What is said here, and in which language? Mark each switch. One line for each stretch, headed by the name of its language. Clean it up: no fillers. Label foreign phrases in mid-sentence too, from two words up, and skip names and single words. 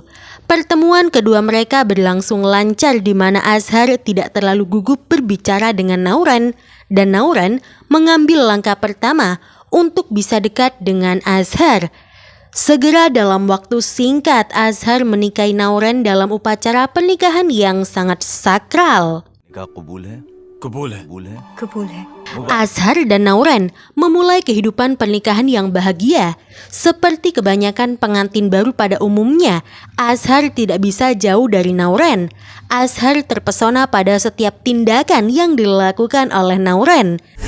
Indonesian: Pertemuan kedua mereka berlangsung lancar di mana Azhar tidak terlalu gugup berbicara dengan Nauren dan Nauren mengambil langkah pertama untuk bisa dekat dengan Azhar. Segera dalam waktu singkat Azhar menikahi Nauren dalam upacara pernikahan yang sangat sakral.
Hindi: कबूल है कबूल है
Indonesian: Azhar dan Nauren memulai kehidupan pernikahan yang bahagia. Seperti kebanyakan pengantin baru pada umumnya, Azhar tidak bisa jauh dari Nauren. Azhar terpesona pada setiap tindakan yang dilakukan oleh Nauren.